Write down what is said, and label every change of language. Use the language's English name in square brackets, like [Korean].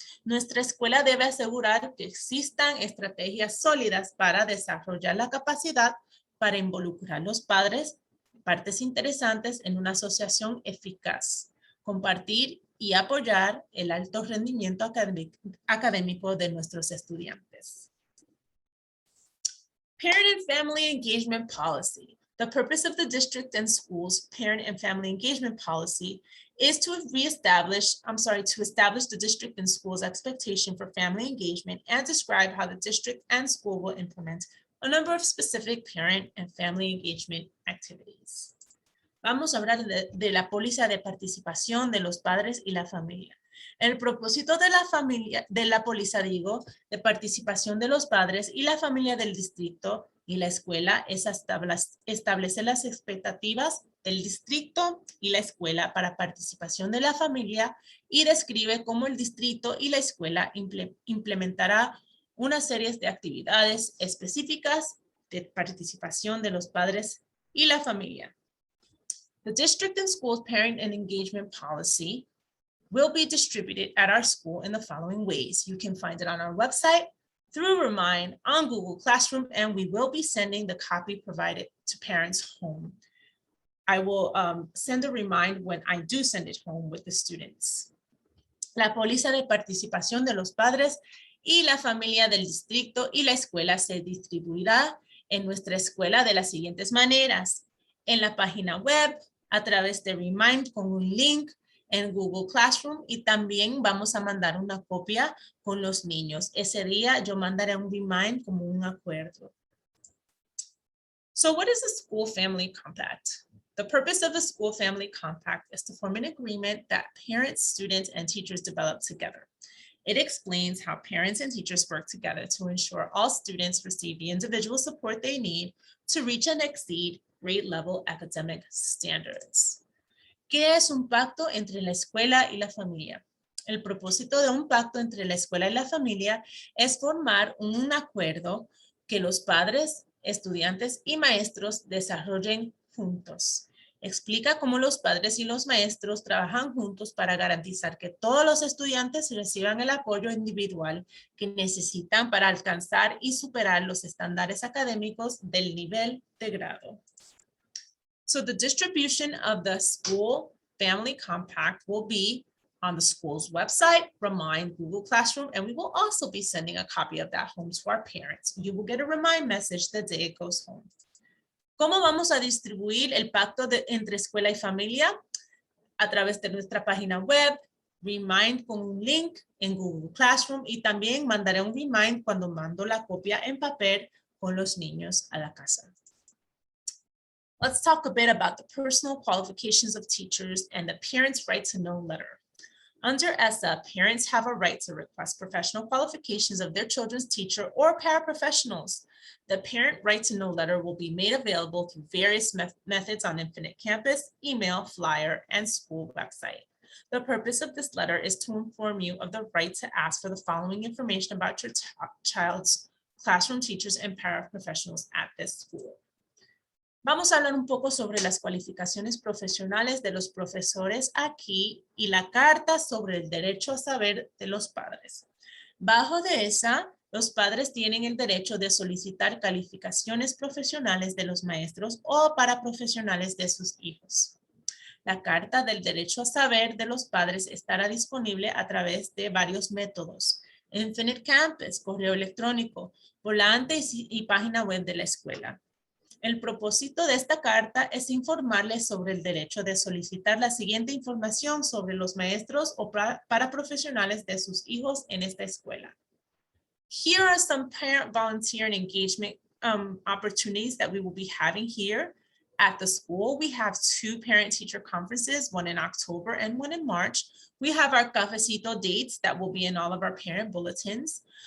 [Spanish] Nuestra escuela debe asegurar que existan estrategias sólidas para desarrollar la capacidad para involucrar a los padres, partes interesantes en una asociación eficaz, compartir y apoyar el alto rendimiento académico de nuestros estudiantes. [English] Parent and Family Engagement Policy. The purpose of the district and schools Parent and Family Engagement Policy is to establish the district and schools expectation for family engagement and describe how the district and school will implement a number of specific parent and family engagement activities. [Spanish] Vamos a hablar de la póliza de participación de los padres y la familia. El propósito de la familia, de la póliza, digo, de participación de los padres y la familia del distrito y la escuela es establecer las expectativas del distrito y la escuela para participación de la familia y describe cómo el distrito y la escuela implementará una serie de actividades específicas de participación de los padres y la familia. [English] The district and school parent and engagement policy will be distributed at our school in the following ways. You can find it on our website, through Remind, on Google Classroom, and we will be sending the copy provided to parents home. I will send a remind when I do send it home with the students. [Spanish] La póliza de participación de los padres y la familia del distrito y la escuela se distribuirá en nuestra escuela de las siguientes maneras. En la página web, a través de Remind con un link en Google Classroom, y también vamos a mandar una copia con los niños. Ese día yo mandaré un Remind como un acuerdo. [English] So what is a school family compact? The purpose of the school family compact is to form an agreement that parents, students, and teachers develop together. It explains how parents and teachers work together to ensure all students receive the individual support they need to reach and exceed grade level academic standards. [Spanish] ¿Qué es un pacto entre la escuela y la familia? El propósito de un pacto entre la escuela y la familia es formar un acuerdo que los padres, estudiantes y maestros desarrollen juntos. Explica cómo los padres y los maestros trabajan juntos para garantizar que todos los estudiantes reciban el apoyo individual que necesitan para alcanzar y superar los estándares académicos del nivel de grado. [English] So the distribution of the school family compact will be on the school's website, Remind, Google Classroom, and we will also be sending a copy of that home to our parents. You will get a remind message the day it goes home. [Spanish] ¿Cómo vamos a distribuir el pacto entre escuela y familia? A través de nuestra página web, Remind con un link en Google Classroom, y también mandaré un remind cuando mando la copia en papel con los niños a la casa. [English] Let's talk a bit about the personal qualifications of teachers and the parents' right to know letter. Under ESSA, parents have a right to request professional qualifications of their children's teacher or paraprofessionals. The parent right to know letter will be made available through various methods on Infinite Campus, email, flyer, and school website. The purpose of this letter is to inform you of the right to ask for the following information about your child's classroom teachers and paraprofessionals at this school. [Spanish] Vamos a hablar un poco sobre las cualificaciones profesionales de los profesores aquí y la carta sobre el derecho a saber de los padres. Bajo de esa, los padres tienen el derecho de solicitar calificaciones profesionales de los maestros o paraprofesionales de sus hijos. La carta del derecho a saber de los padres estará disponible a través de varios métodos. Infinite Campus, correo electrónico, volante y página web de la escuela. El propósito de esta carta es informarles sobre el derecho de solicitar la siguiente información sobre los maestros o paraprofesionales de sus hijos en esta escuela. [English] Here are some parent volunteer and engagement opportunities that we will be having here at the school. We have 2 parent-teacher conferences, one in October and one in March. We have our Cafecito dates that will be in all of our parent bulletins.